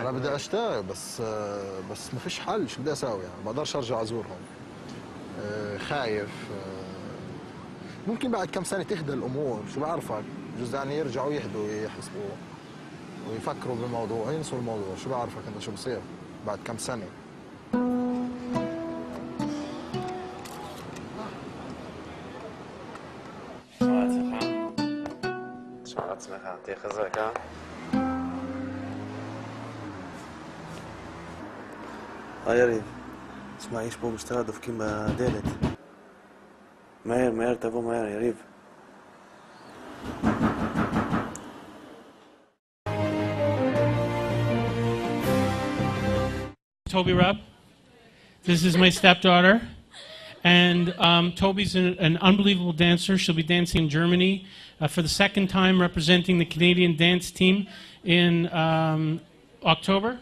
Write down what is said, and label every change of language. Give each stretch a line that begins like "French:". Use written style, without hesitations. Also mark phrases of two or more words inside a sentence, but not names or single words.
Arabic: انا بدي اشتاق بس ما فيش حل شو بدي اسوي يعني ما بقدرش ارجع ازورهم خايف ممكن بعد كم سنه تهدى الامور شو بعرفك بجوز يعني يرجعوا يهدوا يحسبوا ويفكروا بالموضوع ينسوا الموضوع شو بعرفك انت شو بصير بعد كم سنه
Hebrew: עצמך, תהיה חזק, יריב, תשמע, יש פה משטרה דופקים בדלת. מהר, מהר, תבוא מהר, יריב.
English: Toby Rubb. This is my stepdaughter. And Toby's an unbelievable dancer. She'll be dancing in Germany for the second time, representing the Canadian dance team in October?